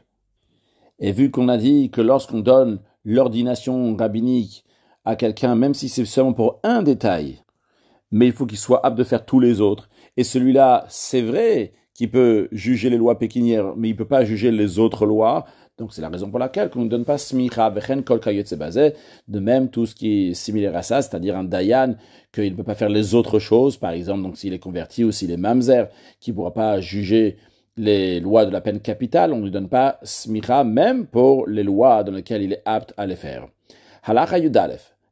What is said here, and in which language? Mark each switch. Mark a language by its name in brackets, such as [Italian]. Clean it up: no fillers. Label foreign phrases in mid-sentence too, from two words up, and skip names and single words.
[French] Et vu qu'on a dit que lorsqu'on donne l'ordination rabbinique à quelqu'un, même si c'est seulement pour un détail, mais il faut qu'il soit apte de faire tous les autres. Et celui-là, c'est vrai qu'il peut juger les lois pécuniaires, mais il ne peut pas juger les autres lois. Donc c'est la raison pour laquelle on ne donne pas [Hebrew] סמיכה וכן כל כיוצא בזה. [French] De même, tout ce qui est similaire à ça, c'est-à-dire un dayan, qu'il ne peut pas faire les autres choses, par exemple, donc s'il est converti ou s'il est mamzer, qui ne pourra pas juger les lois de la peine capitale, on ne lui donne pas smicha, même pour les lois dans lesquelles il est apte à les faire. [Hebrew] הלכה י"א.